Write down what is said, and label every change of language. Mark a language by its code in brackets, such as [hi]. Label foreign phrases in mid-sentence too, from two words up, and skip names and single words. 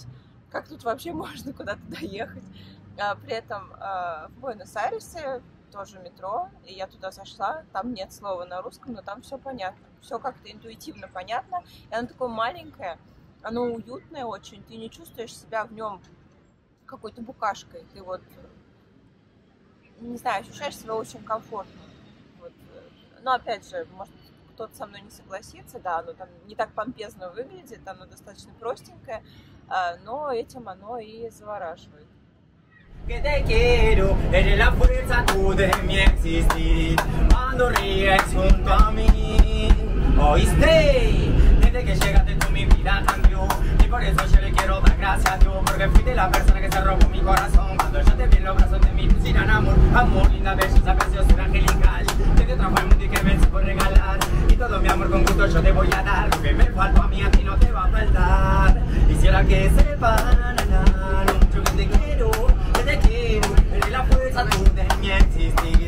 [ru] Как тут вообще можно куда-то доехать? При этом в Буэнос-Айресе тоже метро, и я туда зашла, там нет слова на русском, но там все понятно, все как-то интуитивно понятно, и оно такое маленькое, оно уютное очень, ты не чувствуешь себя в нем какой-то букашкой, ты вот, не знаю, ощущаешь себя очень комфортно. Вот. Но опять же, может, кто-то со мной не согласится, да, оно там не так помпезно выглядит, оно достаточно простенькое, но этим оно и завораживает. [es] Que te quiero, eres la fuerza tú de mi existir, cuando ríes junto a mí, oíste, desde que llegaste tú mi vida cambió, y por eso yo le quiero dar gracias a Dios, porque fuiste la persona que se robó mi corazón, cuando yo te vi en los brazos de mi piscina, amor, amor, linda, belleza, preciosura angelical, que te trajo al mundo y que me supo regalar, y todo mi amor con gusto yo te voy a dar, lo que me faltó a mí a ti no te va a faltar, quisiera que sepan, lo mucho que te quiero, eres la fuerza tú de mi existir.